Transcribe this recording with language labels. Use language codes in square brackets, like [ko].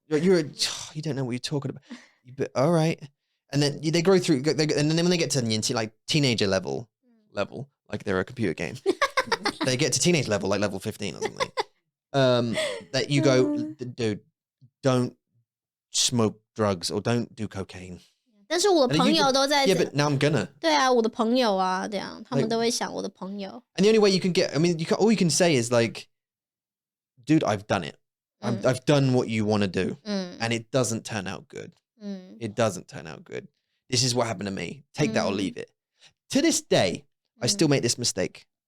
[en] You don't know what you're talking about. But all right. And then they grow through, and then when they get to like teenager level, like they're a computer game, they get to teenage level, like level 15 or something. That you go, dude, don't smoke drugs or don't do cocaine. [zh] 但是我的朋友都在 [en] Yeah, but now I'm gonna. [zh] 对啊，我的朋友啊，这样他们都会想我的朋友。 [en] And the only way you can get, I mean, all you can say is like, dude, I've done it. I've done what you want to do, and it doesn't turn out good. It doesn't turn out good. This is what happened to me. Take that or leave it. To this day, I still make this mistake.